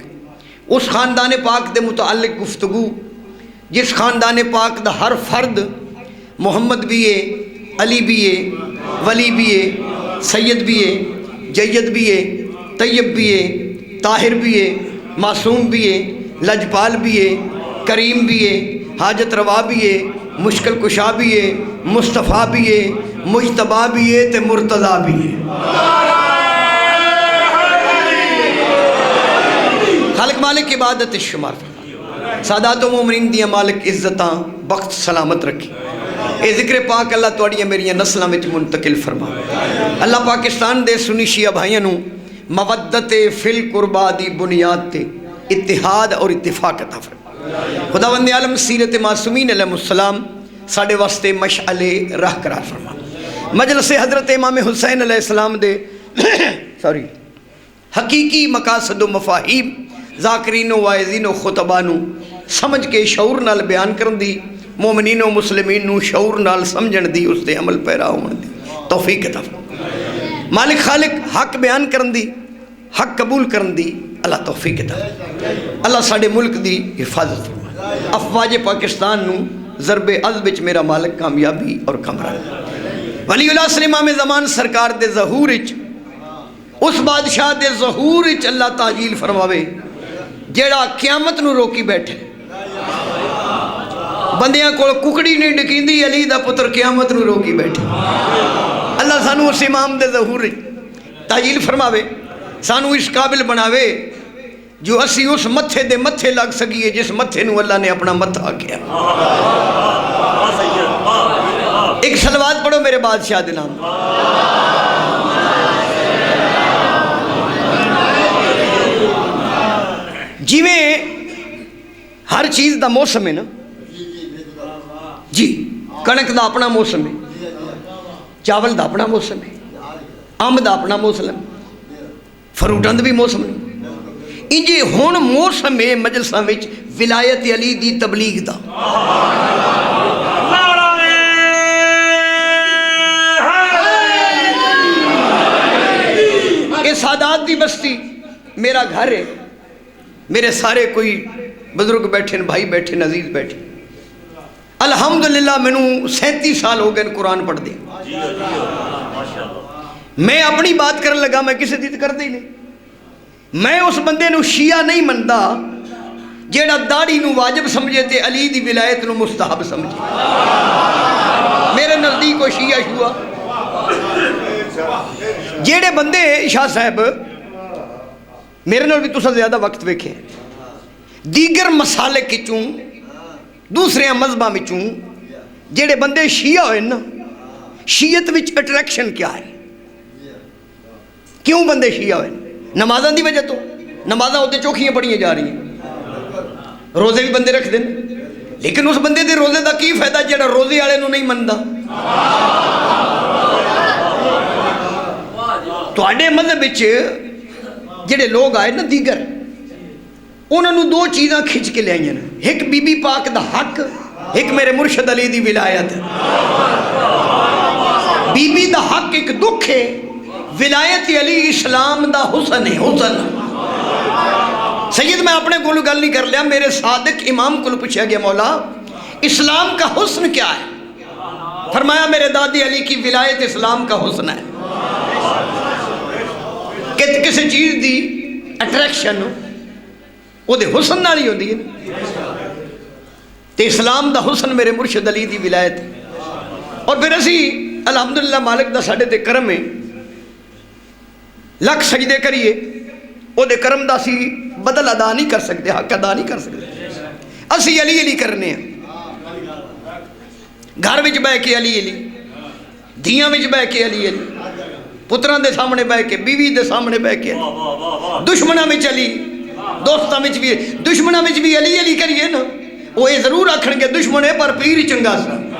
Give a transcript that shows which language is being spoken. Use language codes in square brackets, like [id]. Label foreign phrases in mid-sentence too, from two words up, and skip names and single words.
[pa] اس خاندان پاک دے متعلق گفتگو جس خاندان پاک دا ہر فرد محمد بھی ہے، علی بھی ہے، ولی بھی ہے، سید بھی ہے، جید بھی ہے، طیب بھی ہے، طاہر بھی ہے، معصوم بھی ہے، لجپال بھی ہے، کریم بھی ہے، حاجت روا بھی ہے، مشکل کشا بھی ہے، مصطفیٰ بھی ہے، مجتبیٰ بھی ہے تے مرتضیٰ بھی ہے۔ خالق مالک عبادت شمار فرما، سادات و مومنین دیاں مالک عزتاں بخت سلامت رکھی۔ اے ذکر پاک اللہ توڑیاں میریاں نسلاں وچ منتقل فرما۔ اللہ پاکستان دے سنی شیعہ بھائیاں نو [ar] مودت فی القربا [pa] دی بنیاد تے اتحاد اور اتفاق عطا فرما۔ خداوند عالم سیرت معصومین [ar] علیہ السلام [pa] ساڑے واسطے مشعل راہ قرار فرما۔ مجلس حضرت امام حسین [ar] علیہ السلام [pa] دے حقیقی مقاصد و مفاہیم ذاکرین و واعظین و خطباء نو سمجھ کے شعور نال بیان کرن دی، مومنین و مسلمین نو شعور نال سمجھن دی، اس دے عمل پیرا ہون دی توفیق عطا فرما۔ مالک خالق حق بیان کرن دی، حق قبول کرن دی اللہ توفیق عطا فرما۔ اللہ ساڑے ملک دی حفاظت فرما۔ افواج پاکستان نو ضرب عزب وچ میرا مالک کامیابی اور کامرانی۔ ولی اللہ صلی امام زمان سرکار دے ظہور وچ، اس بادشاہ دے ظہور وچ اللہ تعجیل فرماوے جیڑا قیامت نو روکی بیٹھے۔ بندیاں کو ککڑی نہیں ڈکیندی، علی دا پتر قیامت نو روکی بیٹھے۔ اللہ سانو اس امام دے ظہور تعجیل فرماوے، سانو اس قابل بناوے جو اسی اس متھے دے متھے لگ سکیے جس متھے نو اللہ نے اپنا متھا کیا۔ ایک صلوات پڑھو میرے بادشاہ دے نام۔ جیویں ہر چیز دا موسم ہے نا جی، کنک دا اپنا موسم ہے، چاول دا اپنا موسم ہے، امب دا اپنا موسم ہے، فروٹاں دا بھی موسم ہے۔ انجے ہون موسم مجلساں وچ ولایت علی دی تبلیغ دا۔ یہ سادات دی بستی میرا گھر ہے، میرے سارے کوئی بزرگ بیٹھے، بھائی بیٹھے، عزیز بیٹھے۔ الحمدللہ مینوں 37 سال ہو گئے قرآن پڑھ دے۔ میں اپنی بات کرن لگا، میں کسی دی کر دے نہیں۔ میں اس بندے نو شیعہ نہیں مندا جیڑا داڑھی نو واجب سمجھے تے علی دی ولایت نو مستحب سمجھے۔ میرے نزدیک کوئی شیعہ شوا جیڑے بندے شاہ صاحب میرے نال بھی تسا زیادہ وقت ویکھے دیگر مسالک چوں دوسرے مذہباں وچوں جیڑے بندے شیعہ ہوئے نا، شیعت وچ اٹریکشن کیا ہے؟ کیوں بندے شیعہ ہوئے؟ نمازاں دی وجہ تو نمازاں ہوتے چوکھیاں پڑھیاں جا رہی ہیں، روزے بھی بندے رکھ دیں، لیکن اس بندے دے روزے دا کی فائدہ جیڑا روزے والے نو نہیں مندا؟ تواڈے مذہب وچ جڑے لوگ آئے نا دیگر، انہوں نے دو چیزاں کھچ کے لے آئیں، ایک بی بی پاک دا حق، ایک میرے مرشد علی دی ولایت۔ بی بی دا حق ایک دکھ ہے، ولایت علی اسلام دا حسن ہے، حسن۔ سید میں اپنے کولو گل نہیں کر لیا، [ur] میرے صادق امام کو پوچھا گیا مولا اسلام کا حسن کیا ہے؟ فرمایا میرے دادی علی کی ولایت اسلام کا حسن ہے۔ [pa] کہ کسی چیز دی اٹریکشن وہ دے حسن نال ہی ہوندی ہے، تے اسلام دا حسن میرے مرشد علی دی ولایت۔ اور پھر اسی الحمدللہ مالک دا ساڈے تے کرم ہے، لکھ سجدے کریے وہ دے کرم دا سی بدل ادا نہیں کر سکتے، حق ادا نہیں کر سکتے۔ اسی علی علی کرنے ہیں، گھر وچ بہ کے علی علی، دیاں وچ بہ کے علی علی، پتراں دے سامنے بہ کے، بیوی دے سامنے بہ کے، دشمناں وچ علی، دوستاں وچ بھی، دشمناں وچ بھی علی علی کریے نا، وہ یہ ضرور آکھن گے دشمن ہے پر پیر چنگا سا۔